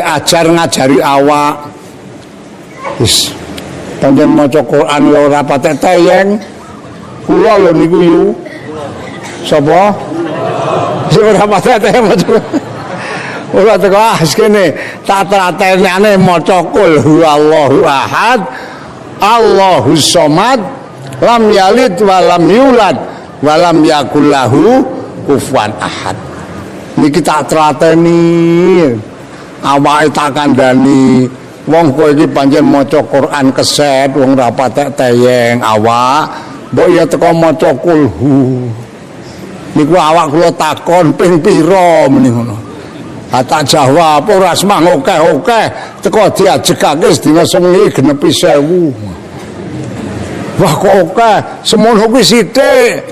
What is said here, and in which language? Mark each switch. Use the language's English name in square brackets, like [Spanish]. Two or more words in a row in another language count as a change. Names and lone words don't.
[Javanese] ajar ngajari awak wis pancen maca Quran yo ora patek teyeng kula lho niku yu sapa sing ora patek teyeng maca ora teko kene tak telateni maca [Arabic] قل هو الله أحد الله الصمد لم يلد ولم يولد ولم يكن له كفوا أحد. [Javanese] Niki tak telateni awake tak kandhani wong kowe iki pancen maca Quran keset wong ora patek teyeng awak mbok ya teko maca kulhu niku awak kula takon ping pira meni ngono tak jawab ora semang akeh teko diajekake sedina sewengi genepi 1000 wah kok akeh semono kuwi sithik.